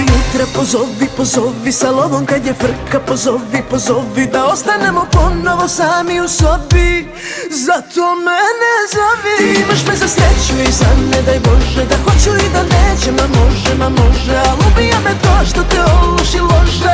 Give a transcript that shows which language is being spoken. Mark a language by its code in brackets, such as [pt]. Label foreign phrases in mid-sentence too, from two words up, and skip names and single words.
[sr] Петра позови, позови Саломон кај ја фрка, позови, позови да останемо поново сами у соби. Зато мене зови. Ти имаш ме за среќу и за не дај Боже да хочу и да неće, ма може, [mk] ал убија ме тоа што те олоши ложе.